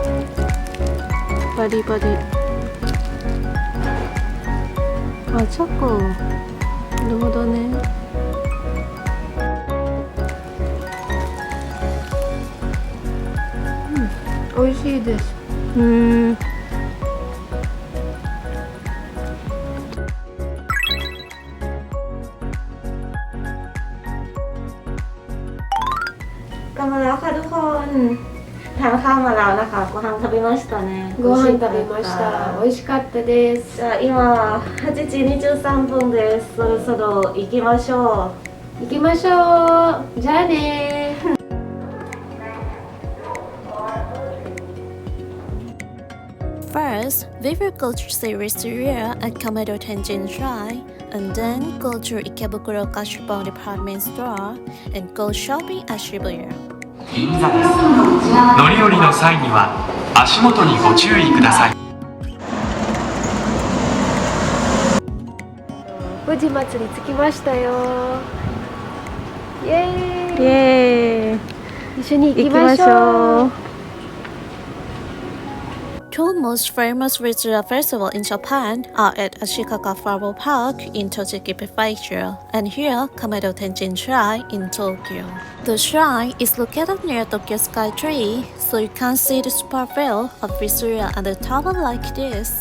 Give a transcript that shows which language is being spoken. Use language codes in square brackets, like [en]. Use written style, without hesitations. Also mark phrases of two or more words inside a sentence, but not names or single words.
[ja] バリバリ。あ、チョコ。なるほどね。うん、美味しいです。 [th] กลับมาแล้วค่ะทุกคนทานข้าวมาแล้วนะคะ [ja] ご飯食べましたねご飯食べました。美味しかったです。じゃあ今は8時23分です。そろそろ行きましょ行きましょう。じゃあね。 [en] First, we will go to see Wisteria at Kameido Tenjin Shrine, and then go to Ikebukuro Gashapon Department Store and go shopping at Shibuya. [ja] 銀座です。乗り降りの際には足元にご注意ください。富士祭り着きましたよ。イエーイ。イエーイ。一緒に行きましょう。 [en] Two most famous Wisteria festivals in Japan are at Ashikaga Flower Park in Tochigi Prefecture and here Kameido Tenjin Shrine in Tokyo. The shrine is located near Tokyo Sky Tree, so you can see the super view of Wisteria at the tower like this.